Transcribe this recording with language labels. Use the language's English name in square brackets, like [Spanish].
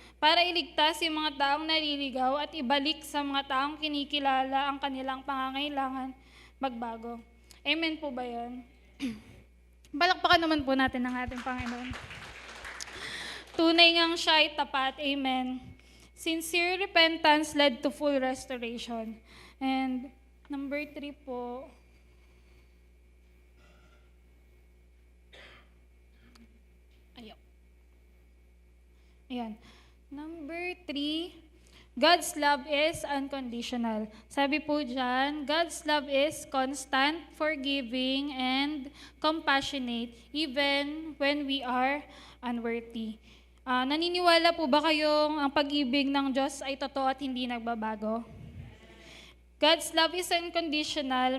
[Filipino] Para iligtas yung mga taong naliligaw at ibalik sa mga taong kinikilala ang kanilang pangangailangan magbago. Amen po ba yun? Balakpakan naman po natin ang ating Panginoon. Tunay ngang siya ay tapat. Amen. [English] Sincere repentance led to full restoration. And number 3 [Filipino] po, ayan. [English] Number 3, God's love is unconditional. [Filipino] Sabi po dyan, [English] God's love is constant, forgiving, and compassionate, even when we are unworthy. [Filipino] Naniniwala po ba kayong ang pag-ibig ng Diyos ay totoo at hindi nagbabago? [English] God's love is unconditional.